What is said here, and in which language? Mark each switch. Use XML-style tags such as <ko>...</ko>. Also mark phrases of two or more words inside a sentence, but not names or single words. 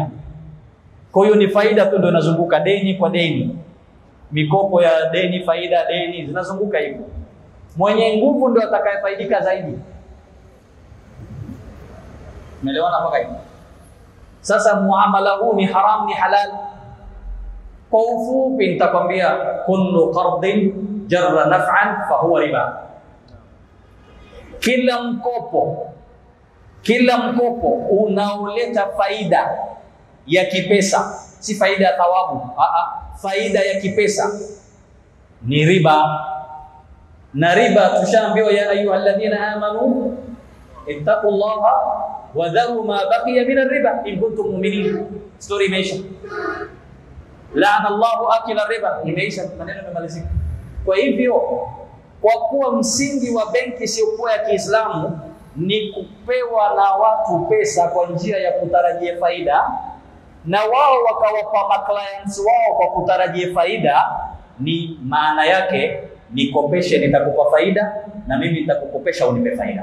<sw>Kwa hiyo ni faida tu ndio inazunguka, deni kwa deni, mikopo ya deni, faida deni, zinazunguka hivyo. Mwenye nguvu ndio atakayefaidika zaidi. Umeelewana mpaka hivi? Sasa muamala huu ni haram ni halal? Kwa ufupi nitakwambia,</sw> <ar>كل قرض جر نفعا فهو ربا.</ar> <sw>Kila mkopo unaoleta faida ya kipesa, si faida ya thawabu, faida ya kipesa, ni riba. Na riba tushaambiwa,</sw> <ar>يا أيها الذين آمنوا اتقوا الله وذروا ما بقي من الربا إن كنتم مؤمنين.</ar> <sw>Story imeisha.</sw> <ar>لعن الله آكل الربا,</ar> <sw>imeisha, maneno yamemalizika. Kwa hivyo, kwa kuwa msingi wa benki isiyokuwa ya Kiislamu ni kupewa na watu pesa kwa njia ya kutarajia faida, na wao wakawapa clients wao kwa kutarajia faida, ni maana yake nikopeshe nitakupa faida na mimi nitakukopesha unipe faida.</sw>